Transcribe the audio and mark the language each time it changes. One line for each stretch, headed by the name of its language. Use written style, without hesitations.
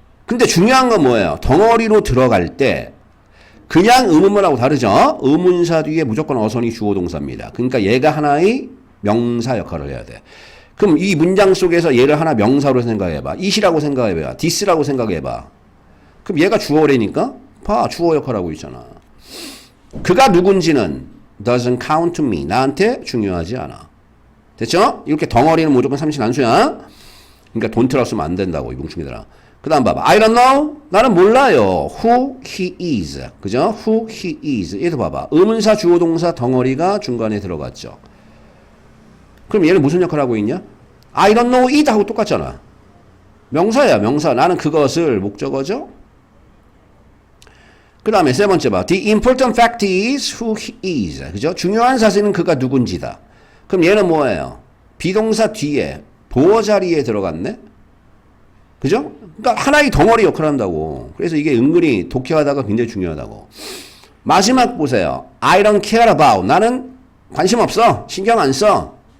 Korean: 근데 중요한 건 뭐예요? 덩어리로 들어갈 때 그냥 의문문하고 다르죠? 의문사 뒤에 무조건 어선이 주어동사입니다. 그러니까 얘가 하나의 명사 역할을 해야 돼. 그럼 이 문장 속에서 얘를 하나 명사로 생각해봐. it이라고 생각해봐. this라고 생각해봐. 그럼 얘가 주어래니까 봐. 주어 역할하고 있잖아. 그가 누군지는
English: doesn't count to me.
Korean: 나한테 중요하지 않아. 됐죠? 이렇게 덩어리는 무조건 삼신 한수야. 그러니까 don't 쓰면 안 된다고, 이 뭉충이들아. 그 다음 봐봐.
English: I don't know.
Korean: 나는 몰라요.
English: Who he is. 그죠? Who he is.
Korean: 얘도 봐봐. 의문사, 주어, 동사 덩어리가 중간에 들어갔죠. 그럼 얘는 무슨 역할을 하고 있냐?
English: I don't know it
Korean: 하고 똑같잖아. 명사야, 명사. 나는 그것을 목적어죠? 그 다음에 세 번째 봐.
English: The important fact is who he is.
Korean: 그죠? 중요한 사실은 그가 누군지다. 그럼 얘는 뭐예요? 비동사 뒤에 보어 자리에 들어갔네? 그죠? 그러니까 하나의 덩어리 역할을 한다고. 그래서 이게 은근히 독해하다가 굉장히 중요하다고. 마지막 보세요.
English: I don't care about.
Korean: 나는 관심 없어. 신경 안 써.